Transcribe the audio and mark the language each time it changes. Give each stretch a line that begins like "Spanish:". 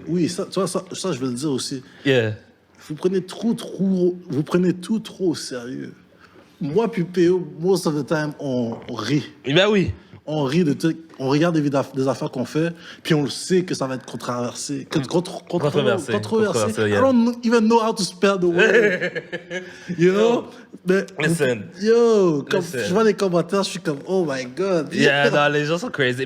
French: Oui, ça, tu vois, ça, je veux le dire aussi.
English: Yeah.
French: Vous prenez tout trop au sérieux. Moi puis PO,
English: most of the time,
French: on rit. Ben oui. On rit de tout, on regarde des affaires qu'on fait, puis on le sait que ça va être controversé. Controversé.
English: Yeah. I don't even know how to spell the word. You know?
French: Mais,
English: Listen.
French: Comme je vois les commentaires, je suis comme,
English: oh my God.
French: Yeah, non, les gens sont crazy.